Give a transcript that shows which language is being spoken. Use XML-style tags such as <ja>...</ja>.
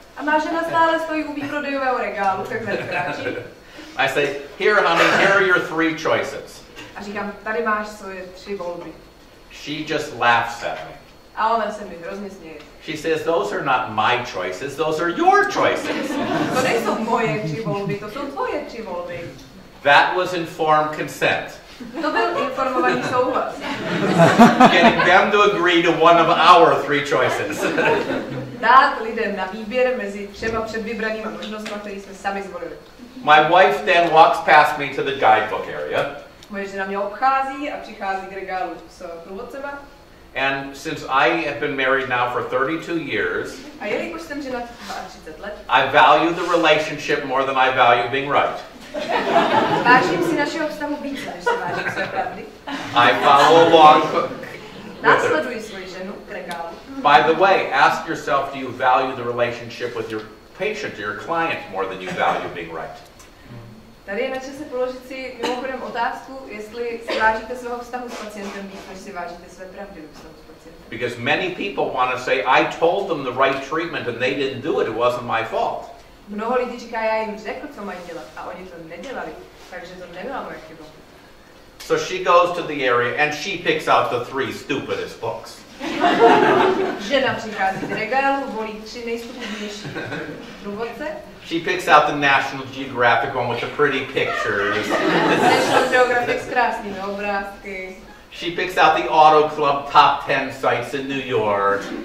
<cs>A má žena stále stojí u výprodejového regálu, tak kráčí.</cs> <en>I say, here honey, here are your 3 choices.</en> <cs>A říkám, tady máš svoje 3 volby.</cs> <en>She just laughs at me.</en> <cs>A ona se mi hrozně směje.</cs> <en>She says, those are not my choices, those are your choices.</en> <cs>To nejsou moje 3 volby, to jsou tvoje 3 volby.</cs> <en>That was informed consent.</en> <cs>To byl informovaný souhlas.</cs> <en>Getting them to agree to one of our 3 choices.</en> <cs>Dát lidem na výběr mezi 3 předvybranými možnostmi, které jsme sami zvolili.</cs> <en>My wife then walks past me to the guidebook area.</en> <cs>Moje žena mě obchází a přichází k regálu s průvodcema.</cs> <en>And since I have been married now for 32 years,</en> <cs>A jelikož jsem žena 32 let,</cs> <en>I value the relationship more than I value being right.</en> <cs>vážím si našeho vztahu více, než se vážím své pravdy.</cs> <en>I follow along with her.</en> <cs>Následuji svoji ženu k regálu.</cs> <en>By the way, ask yourself, do you value the relationship with your patient, your client, more than you value being right?</en> <cs>Tady je na čase položit si mimochodem otázku, jestli si vážíte svého vztahu s pacientem víc, než si vážíte své pravdy ve vztahu s pacientem.</cs> <en>Because many people want to say, I told them the right treatment and they didn't do it, it wasn't my fault.</en> <cs>Mnoho lidí říká, já jim řekl, co mají dělat, a oni to nedělali, takže to nebyla moje chyba.</cs> <en>So she goes to the area and she picks out the 3 stupidest books.</en> <cs>Žena přichází k regálu, volí 3 nejstupidnější průvodce.</cs> <en>She picks out the National Geographic one with the pretty pictures.</en> <cs>National Geographic s krásnými obrázky.</cs> <en>She picks out the Auto Club top 10 sites in New York.</en>